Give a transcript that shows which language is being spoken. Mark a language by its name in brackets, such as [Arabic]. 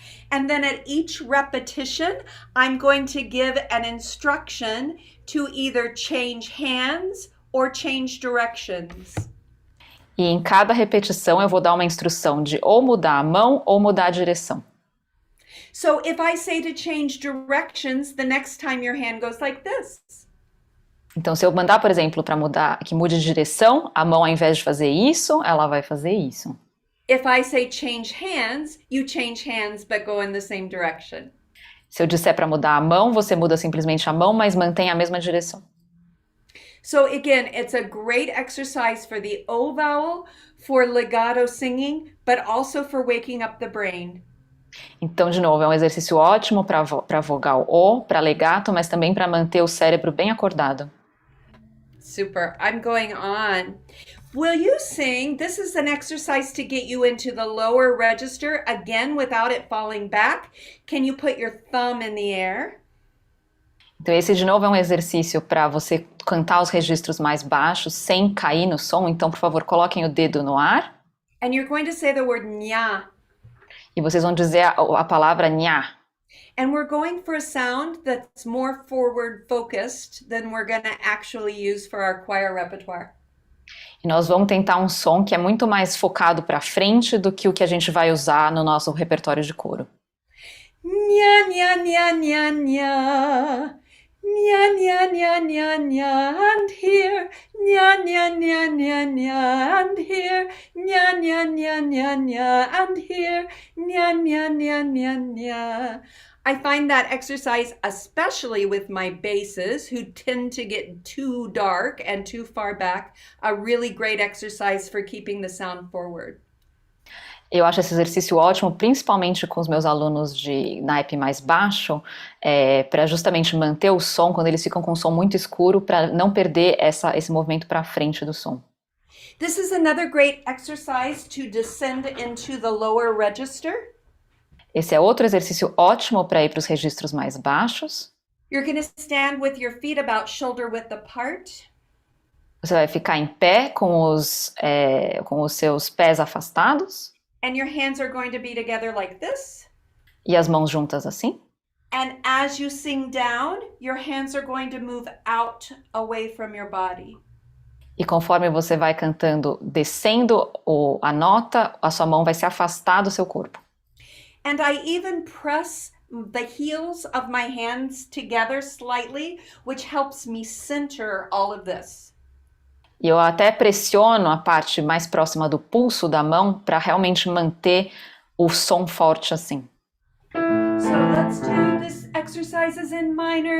[English] And then at each repetition, I'm going to give an instruction to either change hands or change directions. [Portuguese] E em cada repetição eu vou dar uma instrução de ou mudar a mão ou mudar a direção. [English] So if I say to change directions, the next time your hand goes like this. [Portuguese] Então, se eu mandar, por exemplo, para mudar, que mude de direção, a mão, ao invés de fazer isso, ela vai fazer isso. [English] If I say change hands, you change hands but go in the same direction. [Portuguese] Se eu disser para mudar a mão, você muda simplesmente a mão, mas mantém a mesma direção. [English] So again, it's a great exercise for the O vowel, for legato singing, but also for waking up the brain. [Portuguese] Então, de novo, é um exercício ótimo para vogal O, para legato, mas também para manter o cérebro bem acordado. [English] Super. I'm going on. Will you sing? This is an exercise to get you into the lower register, again, without it falling back. Can you put your thumb in the air? [Portuguese] Então, esse, de novo, é um exercício para você cantar os registros mais baixos sem cair no som. Então, por favor, coloquem o dedo no ar. [English] And you're going to say the word nha. [Portuguese] E vocês vão dizer a palavra nha. [English] And we're going for a sound that's more forward focused than we're going to actually use for our choir repertoire. [Portuguese] E nós vamos tentar um som que é muito mais focado para frente do que o que a gente vai usar no nosso repertório de coro. Nha, nha, nha, nha, nha. Nha, nha, nha, nha, nha, and here. Nha, nha, nha, nha, nha, and here. Nha, nha, nha, nha, nha, and here. Nha, nha, nha, nha, nha. [English] I find that exercise, especially with my basses, who tend to get too dark and too far back, a really great exercise for keeping the sound forward. [Portuguese] Eu acho esse exercício ótimo, principalmente com os meus alunos de naipe mais baixo, para justamente manter o som quando eles ficam com o som muito escuro, para não perder esse movimento para frente do som. [English] This is another great exercise to descend into the lower register. [Portuguese] Esse é outro exercício ótimo para ir para os registros mais baixos. [English] You're going to stand with your feet about shoulder width apart. [Portuguese] Você vai ficar em pé com os seus pés afastados. [English] And your hands are going to be together like this. [Portuguese] E as mãos juntas assim. [English] And as you sing down, your hands are going to move out away from your body. [Portuguese] E conforme você vai cantando, descendo a nota, a sua mão vai se afastar do seu corpo. [English] And I even press the heels of my hands together slightly, which helps me center all of this. [Portuguese] E eu até pressiono a parte mais próxima do pulso da mão para realmente manter o som forte assim. [English] So let's do this exercises in minor.